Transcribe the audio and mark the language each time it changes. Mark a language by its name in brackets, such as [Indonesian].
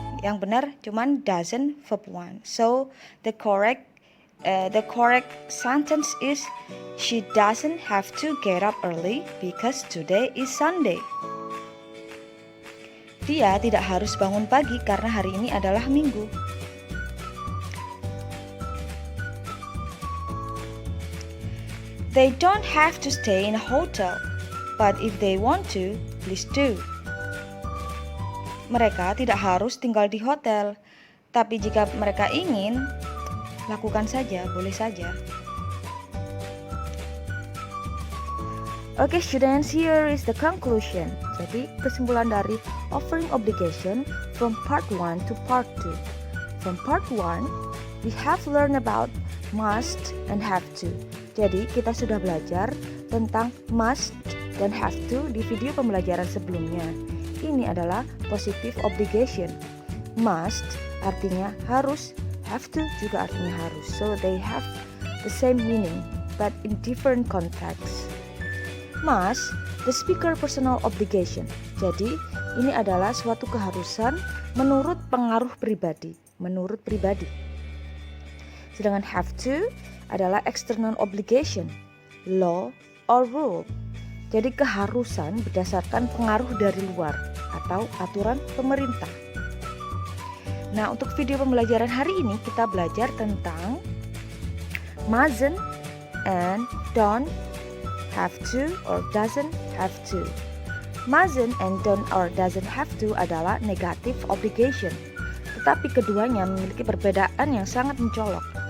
[Indonesian] Yang benar cuman [English] doesn't verb 1. So the correct sentence is she doesn't have to get up early because today is Sunday. [Indonesian] Dia tidak harus bangun pagi karena hari ini adalah Minggu. [English] They don't have to stay in a hotel, but if they want to, please do. [Indonesian] Mereka tidak harus tinggal di hotel, tapi jika mereka ingin, lakukan saja, boleh saja. [English] Okay students, here is the conclusion. [Indonesian] Jadi kesimpulan dari [English] offering obligation from part 1 to part 2. From part 1, we have learned about must and have to. [Indonesian] Jadi kita sudah belajar tentang must dan have to di video pembelajaran sebelumnya. Ini adalah positive obligation. Must artinya harus, have to juga artinya harus. [English] So they have the same meaning but in different context. Must, the speaker personal obligation. [Indonesian] Jadi ini adalah suatu keharusan menurut pengaruh pribadi, menurut pribadi. Sedangkan have to adalah [English] external obligation, law or rule. [Indonesian] Jadi keharusan berdasarkan pengaruh dari luar atau aturan pemerintah. Nah, untuk video pembelajaran hari ini kita belajar tentang mustn't and don't have to or doesn't have to. Mustn't and don't or doesn't have to adalah negative obligation. Tetapi keduanya memiliki perbedaan yang sangat mencolok.